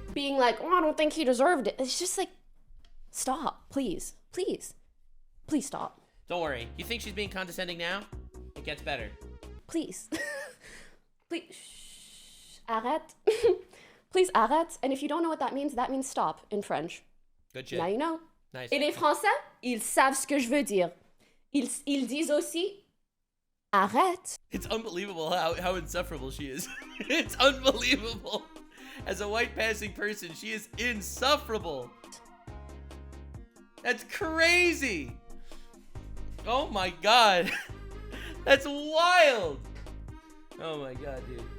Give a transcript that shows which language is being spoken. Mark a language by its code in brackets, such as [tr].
[en] Being like, oh, I don't think he deserved it. It's just like, stop, please, please, please stop. Don't worry. You think she's being condescending now? It gets better. Please. Please. Shh. Arrête. Please arrête. And if you don't know what that means stop in French. Good shit. Now you know. Nice. [fr] Et les Français, ils savent ce que je veux dire. Ils disent aussi, arrête. [en] It's unbelievable how insufferable she is. It's unbelievable. As a white passing person, she is insufferable. That's crazy. Oh my god. That's wild. Oh my god, dude.